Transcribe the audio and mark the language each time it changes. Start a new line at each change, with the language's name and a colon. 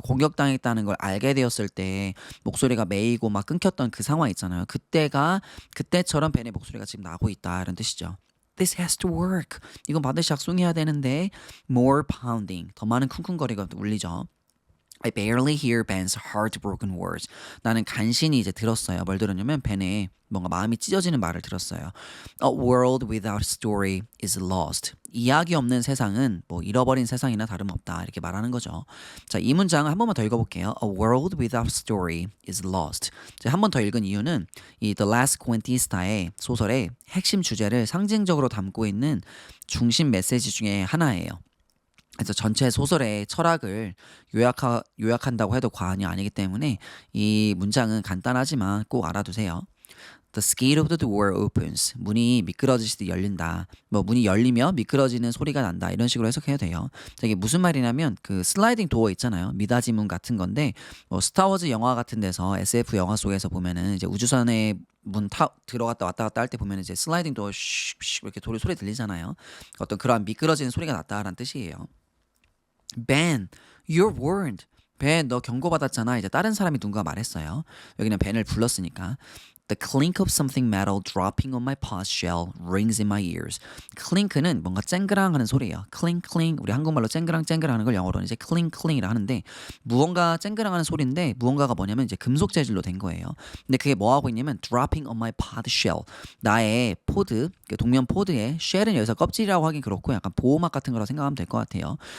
Korean: 공격당했다는 걸 알게 되었을 때 목소리가 메이고 막 끊겼던 그 상황 있잖아요. 그때처럼 벤의 목소리가 지금 나고 있다 이런 뜻이죠.
English: This has to work.
Korean: 이건 반드시 작동해야 되는데
English: more pounding.
Korean: 더 많은 쿵쿵거리가 울리죠.
English: I barely hear Ben's heartbroken words.
Korean: 나는 간신히 이제 들었어요. 뭘 들었냐면 벤의 뭔가 마음이 찢어지는 말을 들었어요.
English: A world without story is lost.
Korean: 이야기 없는 세상은 뭐 잃어버린 세상이나 다름없다. 이렇게 말하는 거죠. 자, 이 문장을 한 번만 더 읽어볼게요.
English: A world without story is lost.
Korean: 한 번 더 읽은 이유는 이 The Last Cuentista의 소설의 핵심 주제를 상징적으로 담고 있는 중심 메시지 중에 하나예요. 그래서 전체 소설의 철학을 요약한다고 해도 과언이 아니기 때문에 이 문장은 간단하지만 꼭 알아두세요.
English: The skate of the door opens.
Korean: 문이 미끄러지듯이 열린다. 뭐 문이 열리며 미끄러지는 소리가 난다. 이런 식으로 해석해야 돼요. 자, 이게 무슨 말이냐면 그 슬라이딩 도어 있잖아요. 미닫이 문 같은 건데 뭐 스타워즈 영화 같은 데서 SF 영화 속에서 보면은 이제 우주선에 들어갔다 왔다 갔다 할 때 보면 이제 슬라이딩 도어 슉슉 이렇게 소리 들리잖아요. 어떤 그러한 미끄러지는 소리가 났다라는 뜻이에요.
English: Ben, you're warned.
Korean: 벤, 너 경고받았잖아. 이제 다른 사람이 누군가 말했어요. 여기는 벤을 불렀으니까.
English: The clink of something metal dropping on my pause shell rings in my ears.
Korean: 클링크는 뭔가 쨍그랑하는 소리예요. 클링 클링. 우리 한국말로 쨍그랑 쨍그랑하는 걸 영어로는 이제 클링 클링이라 하는데 무언가 쨍그랑하는 소리인데 무언가가 뭐냐면 이제 금속 재질로 된 거예요. 근데 그게 뭐 하고 있냐면
English: dropping on my pod shell.
Korean: 나의 포드, 동면 포드에 shell은 여기서 껍질이라고 하긴 그렇고 약간 보호막 같은 거라고 생각하면 될 것 같아요.